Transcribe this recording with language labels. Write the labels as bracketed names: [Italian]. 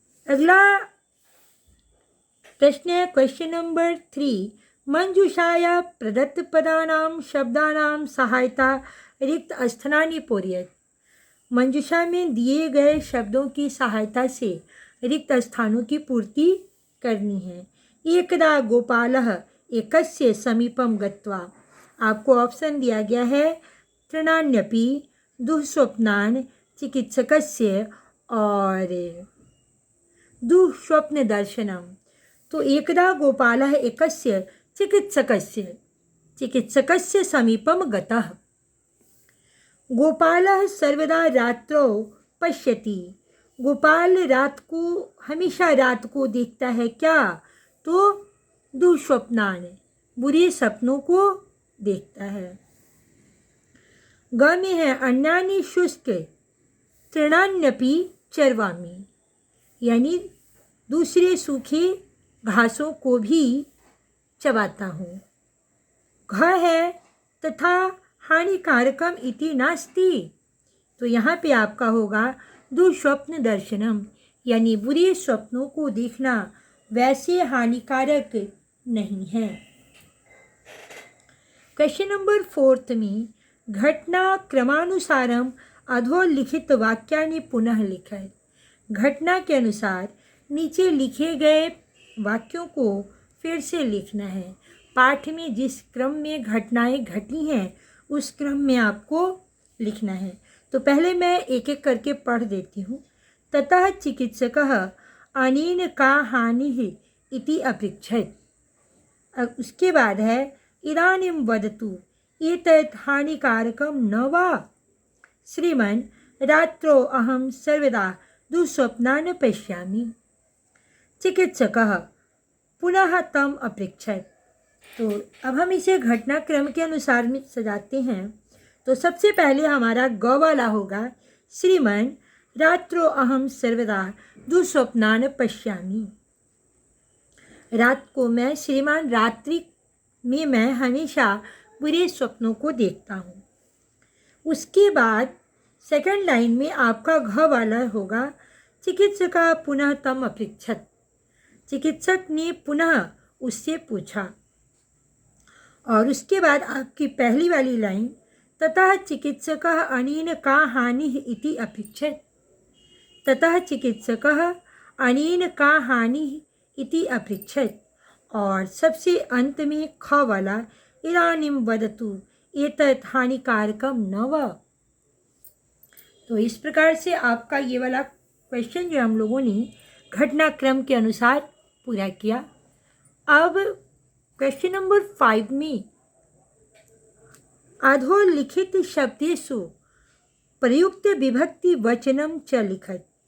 [Hindi] अगला प्रश्न है क्वेश्चन नंबर 3। [Sanskrit] मंजूषाया प्रदत्त पदानां शब्दानां सहायता रिक्त स्थानानि पूरयेत्। [Hindi] मंजूषा में दिए गए शब्दों की सहायता से रिक्त स्थानों की पूर्ति करनी है। [Sanskrit] एकदा गोपालः एकस्य समीपम गत्वा। [Hindi] आपको ऑप्शन दिया गया है तृणान्यपि, दुःस्वप्नान्, चिकित्सकस्य और दुःस्वप्न दर्शनम। [Sanskrit] तो एकदा गोपालः एकस्य चिकित्सकस्य समीपम गतः। गोपालः सर्वदा रात्रौ पश्यति। [Hindi] गोपाल हमेशा रात को देखता है क्या? तो दुःस्वप्नान, बुरे सपनों को देखता है। ग में है [Sanskrit] अन्यानि शुष्क तृणान्यपि चरवामि, [Hindi] यानी दूसरे सूखे घासों को भी चबाता हूँ। घ है [Sanskrit] तथा हानिकारकम इति नास्ति, [Hindi] तो यहाँ पे आपका होगा [Sanskrit] दुःस्वप्न दर्शनम, [Hindi] यानी बुरे स्वप्नों को देखना वैसे हानिकारक नहीं है। क्वेश्चन नंबर 4 में [Sanskrit] घटना क्रमानुसारम अधोलिखित वाक्यानि पुनः लिखें। [Hindi] घटना के अनुसार नीचे लिखे गए वाक्यों को फिर से लिखना है। पाठ में जिस क्रम में घटनाएं घटी हैं उस क्रम में आपको लिखना है। तो पहले मैं एक एक करके पढ़ देती हूँ। [Sanskrit] ततः चिकित्सकः अनेन का हानिः इति अपृच्छत्। [Hindi] अब उसके बाद है [Sanskrit] इदानीं वदतु एतत् हानिकारकं न वा? श्रीमन् रात्रौ अहं सर्वदा दुःस्वप्नान् पश्यामि। चिकित्सकः पुनः तम अपृच्छत्। [Hindi] तो अब हम इसे घटनाक्रम के अनुसार में सजाते हैं। तो सबसे पहले हमारा ग वाला होगा [Sanskrit] श्रीमन् रात्रो अहम सर्वदा दुःस्वप्नान् पश्यामि। [Hindi] रात को मैं श्रीमान रात्रि में मैं हमेशा बुरे स्वप्नों को देखता हूँ। उसके बाद सेकंड लाइन में आपका घ वाला होगा [Sanskrit] चिकित्सका पुनः तम अपृच्छत्। [Hindi] चिकित्सक ने पुनः उससे पूछा। और उसके बाद आपकी पहली वाली लाइन [Sanskrit] ततः चिकित्सकः अनेन का हानिः इति अपृच्छत्। ततः चिकित्सकः अनेन का हानिः इति अपृच्छत्। [Hindi] और सबसे अंत में ख वाला [Sanskrit] इदानीं वदतु एतत् हानिकारकं न वा? [Hindi] तो इस प्रकार से आपका ये वाला क्वेश्चन जो हम लोगों ने घटनाक्रम के अनुसार पूरा किया। अब क्वेश्चन नंबर 5 में [Sanskrit] अधोलिखित शब्देषु प्रयुक्त विभक्ति वचनम च लिखत।